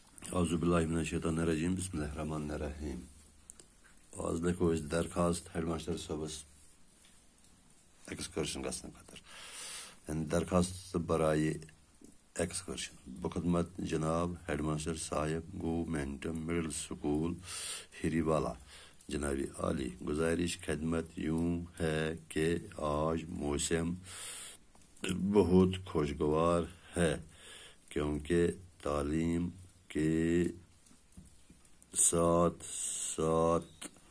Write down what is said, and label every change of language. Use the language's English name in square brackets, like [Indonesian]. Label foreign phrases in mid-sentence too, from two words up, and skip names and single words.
[Arabic] اعوذ باللہ من الشیطان الرجیم بسم اللہ الرحمن الرحیم [Kashmiri] آز لیکھو اس درخواست ہیڈ ماسٹر صٲبس ایکسکرشن گژھنہٕ خٲطرٕ [Urdu] یعنی درخواست برائے ایکسکرشن بخدمت جناب ہیڈ ماسٹر صاحب گورنمنٹ مڈل اسکول ہری والا جناب عالی گزارش خدمت یوں ہے کہ آج موسم بہت خوشگوار ہے کیونکہ تعلیم کے ساتھ ساتھ